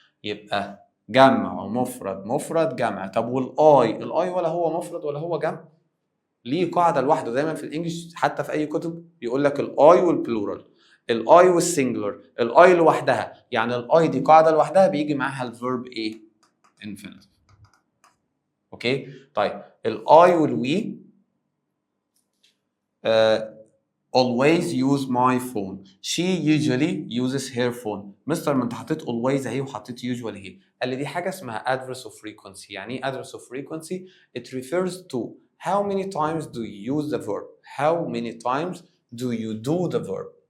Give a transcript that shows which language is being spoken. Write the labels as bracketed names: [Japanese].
[Arabic] يبقى جمع ومفرد مفرد جمع. طب الاي ولا هو مفرد ولا هو جمع؟ ليه قاعدة لوحده دايما في الانجليش، حتى في اي كتب يقول لك الاي والبلورال، الاي والسنجلر، الاي لوحدها. يعني الاي دي قاعدة لوحدها بيجي معاها الفيرب ايه؟ infinitive. [English] Okay? [Arabic] طيب الاي والوي [English] always use my phone. She usually uses her phone. [Arabic] مستر ما انت حطيت always اهي وحطيت usually اهي. قال لي دي حاجة اسمها address of frequency. يعني ايه [English] address of frequency؟ It refers to how many times do you use the verb. How many times do you do the verb.